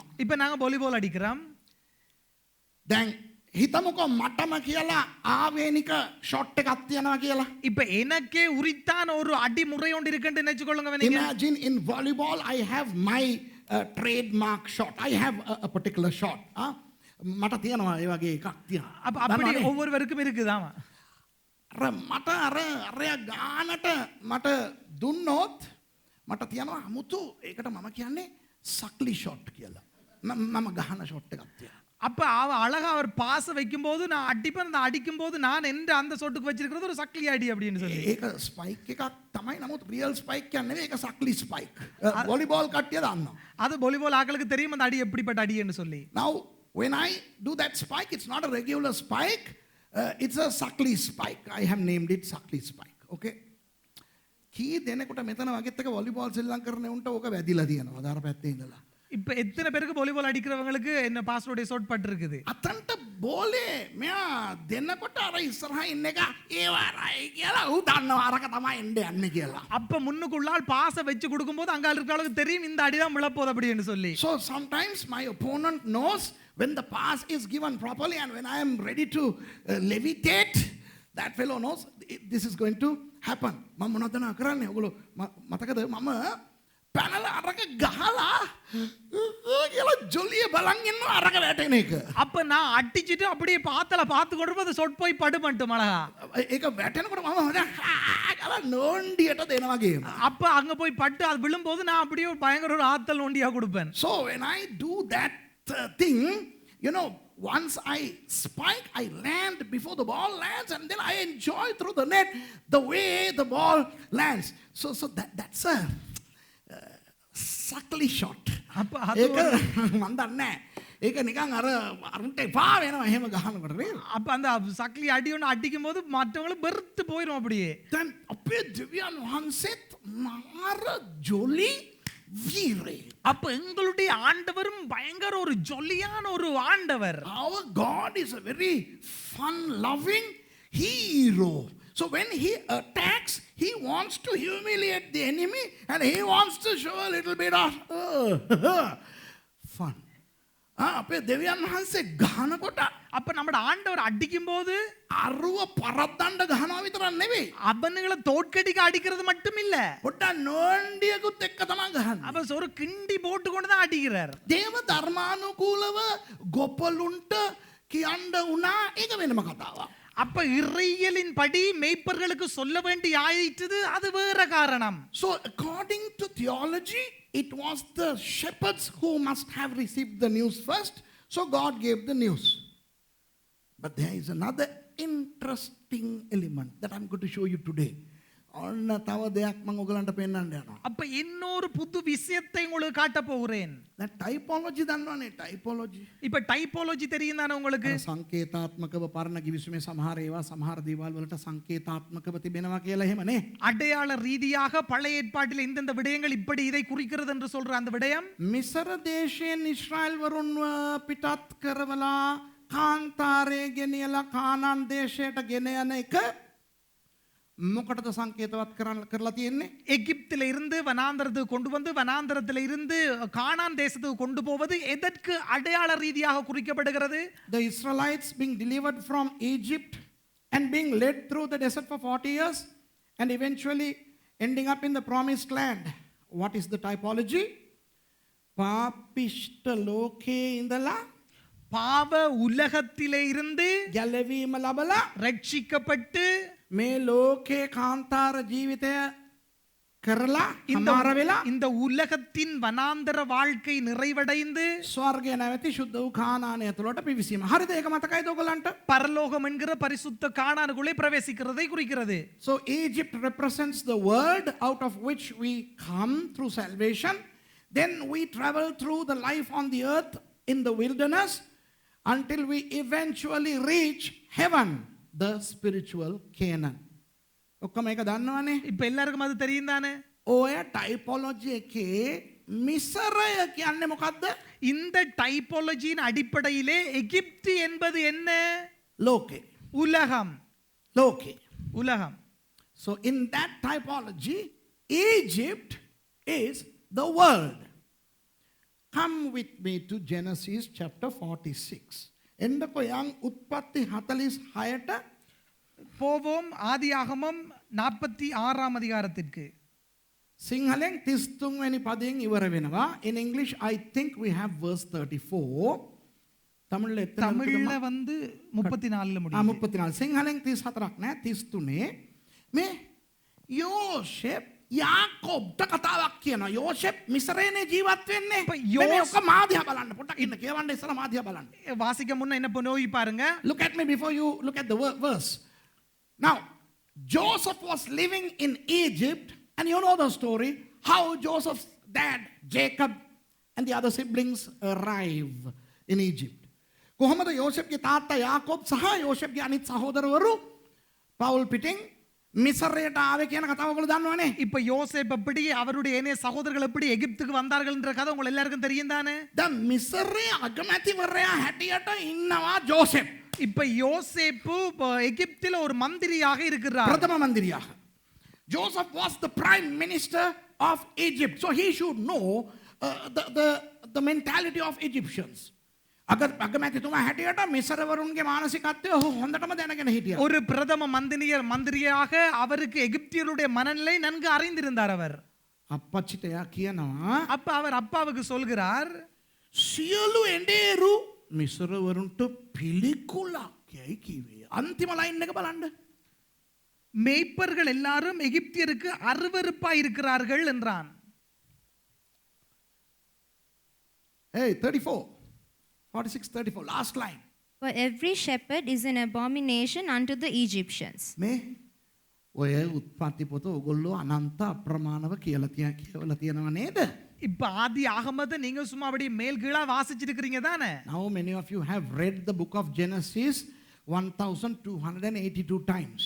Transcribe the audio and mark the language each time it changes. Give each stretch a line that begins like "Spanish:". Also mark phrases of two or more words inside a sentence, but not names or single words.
Tamil: இப்ப நாங்க வாலிபால் அடிக்கிறோம்.
Sinhala: දැන් හිතමුකෝ මටම කියලා ආවේනික ෂොට් එකක් තියනවා කියලා.
Tamil: இப்ப எனக்கே உரித்தான ஒரு அடிமுறை ஒன்று இருக்குன்னு நினைச்சுக்கொள்ளுங்க நீங்க.
English: Imagine in volleyball I have my trademark shot. I have a particular shot.
Sinhala: මට තියෙනවා ඒ වගේ එකක් තියෙනවා.
Tamil: அப்ப அப்படி ஒவ்வொருவருக்கும் இருக்குதாமா.
Sinhala: අර මට අරයා ගානට මට දුන්නොත් මට තියෙනවා අමුතු ඒකට මම කියන්නේ සක්ලි ෂොට් කියලා. මම ගහන ෂොට් එකක් තියෙනවා.
Tamil: அப்ப அழகா அவர் பாச வைக்கும் போது நான் அடிப்பேன், அந்த அடிக்கும் போது நான் எந்த அந்த ஷாட்டுக்கு வச்சிருக்கிறது ஒரு சக்லி அடி அப்படின்னு சொல்லி.
Sinhala: ඒක ස්පයික් එකක් තමයි. නමුත්
English: real spike
Sinhala: කියන්නේ නෙවෙයි, ඒක සක්ලි ස්පයික්. වොලිබෝල් කට්ටිය දන්නවා.
Tamil: அது வாலிபால் ஆட்களுக்கு தெரியும் அந்த அடி எப்படிப்பட்ட அடின்னு சொல்லி.
English: Now when I do that spike, it's not a regular spike. It's a suckly spike. I have named it suckly spike. Okay.
Sinhala: කී දෙනෙකුට මෙතන වගෙත් එක වොලිබෝල් සෙල්ලම් කරන උන්ට ඕක වැදිලා තියෙනවා අදාර පැත්තේ ඉඳලා.
Tamil: இப்ப எத்தனை பேருக்கு வாலிபால் அடிக்கிறவங்களுக்கு என்ன பாஸ்வோர்ட் ஷாட் பட்டு இருக்குது.
Sinhala: අතන්ට බෝලේ මෙයා දෙන්නකොට අර ඉස්සරහා ඉන්න එක ඒවරයි කියලා ඌ දන්නවා අරක තමයි එන්නේ යන්නේ කියලා.
Tamil: அப்ப முன்னுக்குள்ளால் பாச வச்சு கொடுக்கும்போது அங்க இருக்கிறவங்களுக்கு தெரியும் இந்த அடி தான் விழப்போகுது அப்படின்னு சொல்லி.
English: So sometimes my opponent knows when the pass is given properly and when I am ready to levitate, that fellow knows this is going to happen.
Sinhala: මම මොනවද කරන්නේ? ඔයගොල්ලෝ මතකද මම පැනලා අරක ගහලා කියලා ජොලිය බලන් ඉන්නවා අරක වැටෙන එක.
Tamil: அப்ப நான் அடிச்சிட்டு அப்படியே பாத்தல பார்த்து கொண்டு ஷாட் போய் படு பண்ணிட்டு மலகா.
Sinhala: ඒක වැටෙනකොට මම කියලා නෝන්ඩියට දෙනවා ගේම.
Tamil: அப்ப அங்க போய் பட்டு அது விழும்போது நான் அப்படியே பயங்கர ஒரு ஆத்தல் நோண்டியா கொடுப்பேன்.
English: So when I do that thing, you know, once I spike, I land before the ball lands, and then I enjoy through the net the way the ball lands. So that's a suckly shot.
Tamil: அப்ப
Sinhala: ඒක මන් දන්නේ. ඒක නිකන් අර අරුන්ට එපා වෙනවා එහෙම ගහනකොට නේ.
Tamil: அப்ப அந்த சக்லி அடி ஒன்று அடிக்கும் போது மற்றவங்கள வெறுத்து போயிடும் அப்படியே.
Sinhala: දැන් අපේ දෙවියන් වහන්සේත් මාර ජොලි வீரே.
Tamil: அப்ப எங்களுடைய ஆண்டவரும் பயங்கர ஒரு ஜொலியான ஒரு ஆண்டவர்.
English: Our God is a very fun loving hero. So when he attacks, he wants to humiliate the enemy and he wants to show a little bit of fun.
Sinhala: අපේ දෙවියන් වහන්සේ ගහනකොට
Tamil: அப்ப நம்ம ஆண்டவர் அடிக்கும் போது
Sinhala: අරුව පරද්දන්න ගහනවා විතරක් නෙවෙයි.
Tamil: அவனுங்களை தோற்கடிக்க அடிக்கிறது மட்டும் இல்ல.
Sinhala: පොඩ්ඩක් නෝන්ඩියකුත් එක්ක තමයි ගහන්නේ.
Tamil: அப்ப ஒரு கிண்டி போட்டு கொண்டு தான் அடிக்கிறார்.
Sinhala: දේව ධර්මානුකූලව ගොපලුන්ට කියන්න උනා ඒක වෙනම කතාවක්.
Tamil: அப்ப இறையியலின் படி மேய்ப்பர்களுக்கு சொல்ல வேண்டிய ஆயிற்று அது வேற காரணம்.
English: So according to theology, it was the shepherds who must have received the news first. So God gave the news. But there is another interesting element that I'm going to show you today.
Sinhala: ඔන්න තව දෙයක් මම ඔයගලන්ට පෙන්නන්න යනවා.
Tamil: அப்ப இன்னொரு புது விஷயத்தை உங்களுக்கு காட்ட போகிறேன்.
Sinhala: දැන් ටයිපොලොජි දන්නවනේ ටයිපොලොජි.
Tamil: இப்ப டைபாலஜி தெரியும் தானே உங்களுக்கு?
Sinhala: සංකේතාත්මකව පරණ කිවිසුමේ සමහර ඒවා සමහර දේවල් වලට සංකේතාත්මකව තිබෙනවා කියලා එහෙමනේ.
Tamil: அடையாள ரீதியாக பழைய ஏற்பாட்டில் இந்தந்த விடயங்கள் இப்படி இதை குறிக்கிறது என்று சொல்ற அந்த விடயம்
Sinhala: මිසර දේශයෙන් ඉස්රායල් වරුන්ව පිටත් කරවලා කාන්තාරයේ ගෙනියලා කානාන් දේශයට ගෙන යන එක මොකටද සංකේතවත් කරලා තියෙන්නේ?
Tamil: எகிப்தில இருந்து வனாந்தரத்துக்கு கொண்டு வந்து வனாந்தரத்தில் இருந்து கானான் தேசத்துக்கு கொண்டு போவது எதற்கு அடையாள ரீதியாக குறிக்கப்படுகிறது?
English: The Israelites being delivered from Egypt and being led through the desert for 40 years and eventually ending up in the promised land. What is the typology?
Sinhala: පාපිෂ්ඨ ලෝකේ ඉඳලා
Tamil: பாவ உலகத்திலே இருந்து
Sinhala: ගැලවීම ලබලා
Tamil: ரட்சிக்கப்பட்டு
Sinhala: මේ ලෝකේ කාන්තාර ජීවිතය කරලා
Tamil: இந்த
Sinhala: අමාර වෙලා
Tamil: இந்த உலகத்தின் வனாந்தர வாழ்க்கை நிறைவடைந்து
Sinhala: ස්වර්ගය නැවති ශුද්ධ වූ කානානය තුළට පිවිසීම. හරිද? ඒක මතකයිද ඔයගලන්ට?
Tamil: பரலோகம் என்கிற பரிசுத்த கானானுக்குள்ளே பிரவேசிக்கிறதை குறிக்கிறது.
English: So Egypt represents the world out of which we come through salvation. Then we travel through the life on the earth in the wilderness until we eventually reach heaven, the spiritual Canaan.
Sinhala: ඔක්කොම ඒක දන්නවනේ.
Tamil: இப்ப எல்லாருக்கும் அது தெரியும் தானே?
Sinhala: ඔය ටයිපොලොජි එකේ මිසරය කියන්නේ මොකද්ද?
Tamil: இந்த டைபாலஜியின் அடிப்படையிலே எகிப்து என்பது என்ன?
Sinhala: ලෝකේ.
Tamil: உலகம்.
Sinhala: ලෝකේ.
Tamil: உலகம்.
English: So in that typology, Egypt is the world. Come with me to Genesis chapter 46.
Sinhala: එන්නකො යන් උත්පත්ති 46ට
Tamil: போவோம் ஆதியாகமம் 46ஆம் அதிகாரத்திற்கு.
Sinhala: සිංහලෙන් 33 වෙනි පදයෙන් ඉවර වෙනවා.
English: In English I think we have verse 34.
Tamil: தமிழ்ல எத்தனை தமிழ்ல வந்து 34ல முடியும். 34.
Sinhala: සිංහලෙන් 34ක් නෑ 33. මේ යෝසෙප් යාකෝබ්ට කතාවක් කියනවා. යෝසෙප් මිස්රේනේ ජීවත් වෙන්නේ. මේ ඔක්කොම මාධ්‍ය බලන්න. පොඩ්ඩක් ඉන්න කියවන්න ඉස්සලා මාධ්‍ය බලන්න.
Tamil: வாசிக்க முன்ன என்ன பண்ணுவோம் பாருங்க.
English: Look at me before you look at the verse. Now, Joseph was living in Egypt, and you know the story how Joseph's dad Jacob and the other siblings arrive in Egypt.
Sinhala: කොහොමද යෝසෙෆ්ගේ තාත්තා යාකෝබ් සහ යෝසෙෆ්ගේ අනිත් සහෝදරවරු පවුල් පිටින් மிஸ்ரයට ආවේ කියන කතාව ඔයගොල්ලෝ දන්නවනේ.
Tamil: இப்ப யோசேப் எப்படி அவருடைய ஏனைய சகோதரர்கள் எப்படி எகிப்துக்கு வந்தார்கள் என்ற கதை உங்களுக்கு எல்லாருக்கும் தெரியும் தானே?
Sinhala: දැන් මිස්රයේ අගමැතිවරයා හැටියට ඉන්නවා ජෝසෙෆ්.
Tamil: இப்ப யோசேப்பு எகிப்தில ஒரு மந்திரியாக இருக்கிறார்.
Sinhala: ප්‍රථම මන්දිරියා.
English: Joseph was the prime minister of Egypt, so he should know the mentality of Egyptians.
Sinhala: අගමැතිතුමා හැටියට මිස්රවරුන්ගේ මානසිකත්වය හොඳටම දැනගෙන හිටියා.
Tamil: ஒரு பிரதம மந்திரியாக அவருக்கு எகிப்தியருடைய மனநிலை நன்கு அறிந்திருந்தார் அவர்.
Sinhala: අප්පච්චිට එයා කියනවා
Tamil: அப்ப அவர் அப்பாவுக்கு சொல்கிறார்
Sinhala: සියලු එඬේරු මිස්රවරුන්ට පිළිකුලක් යයි කිව්වේ. අන්තිම ලයින් එක බලන්න.
Tamil: மேய்ப்பர்கள் எல்லாரும் எகிப்தியருக்கு அருவருப்பாய் இருக்கிறார்கள் என்றான்.
English: Hey, 34. 46, 34, last line. For every shepherd is an abomination unto the Egyptians.
Sinhala: මේ ඔය උත්පත්ති පොත ඔයගොල්ලෝ අනන්ත අප්‍රමාණව කියලා තියෙනවා නේද?
Tamil: இப்ப ஆதி ஆகமத்தை நீங்க சும்மா அப்படியே மேல் கீழா வாசிச்சிருக்கிறீங்க தானே?
English: Now many of you have read the book of Genesis 1282 times.